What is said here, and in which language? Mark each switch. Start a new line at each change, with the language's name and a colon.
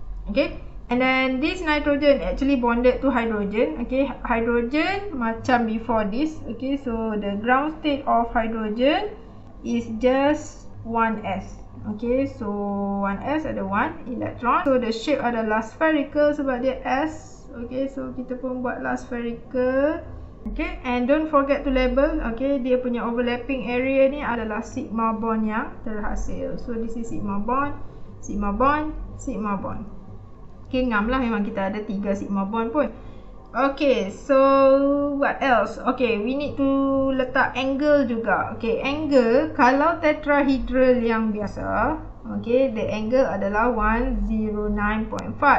English: Okay, and then this nitrogen actually bonded to hydrogen. Okay, hydrogen macam before this. Okay, so the ground state of hydrogen is just 1s. Okay, so 1s ada 1 electron. So the shape
Malay: adalah
English: spherical
Malay: sebab dia
English: s. Okay, so
Malay: kita pun buatlah spherical.
English: Okay, and don't forget to label.
Malay: Okay, dia punya overlapping area ni adalah sigma bond yang terhasil.
English: So this is sigma bond, sigma bond, sigma bond.
Malay: Okay, ngam lah memang kita ada 3 sigma bond pun.
English: Okay, so what else? Okay, we need to
Malay: letak
English: angle
Malay: juga.
English: Okay, angle
Malay: kalau
English: tetrahedral
Malay: yang biasa,
English: okay, the angle
Malay: adalah
English: 109.5.